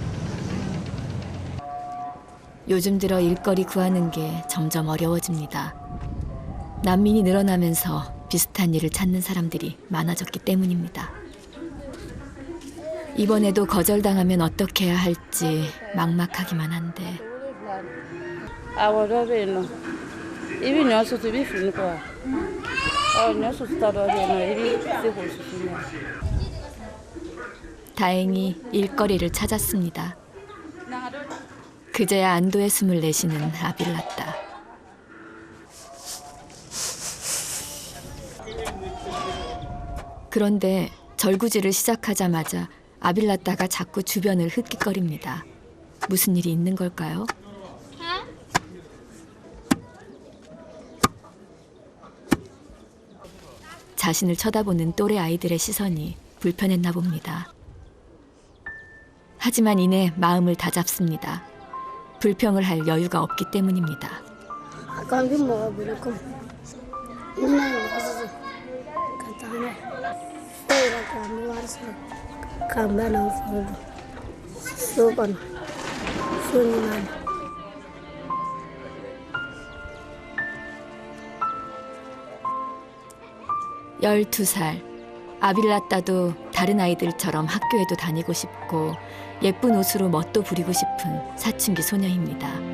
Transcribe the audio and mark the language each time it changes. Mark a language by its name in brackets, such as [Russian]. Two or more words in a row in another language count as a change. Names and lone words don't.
[Korean] 요즘 들어 일거리 구하는 게 점점 어려워집니다. 난민이 늘어나면서 비슷한 일을 찾는 사람들이 많아졌기 때문입니다. 이번에도 거절당하면 어떻게 해야 할지 막막하기만 한데 [Bambara] Awɔ dɔ bɛ yen nɔ i bɛ ɲɔ susu i bɛ fini kɔ wa ɲɔ susuta dɔ bɛ yen nɔ i bɛ se k'o susu ɲɔ. [Korean] 다행히 일거리를 찾았습니다. 그제야 안도의 숨을 내쉬는 아빌라따. 그런데 절구질을 시작하자마자 아빌라따가 자꾸 주변을 흗깃거립니다. 무슨 일이 있는 걸까요? 자신을 쳐다보는 또래 아이들의 시선이 불편했나 봅니다. 하지만 이내 마음을 다잡습니다. 불평을 할 여유가 없기 때문입니다. [Bambara] Akan bi mɔgɔ bolo komi ne ye mɔgɔ sisan ka taa n'a ye e yɛrɛ k'an bɛ wari sɔrɔ k'an bɛɛ n'an foro don so kɔnɔ so ɲuman na. [Korean] 12살. 아빌라따도 다른 아이들처럼 학교에도 다니고 싶고 예쁜 옷으로 멋도 부리고 싶은 사춘기 소녀입니다.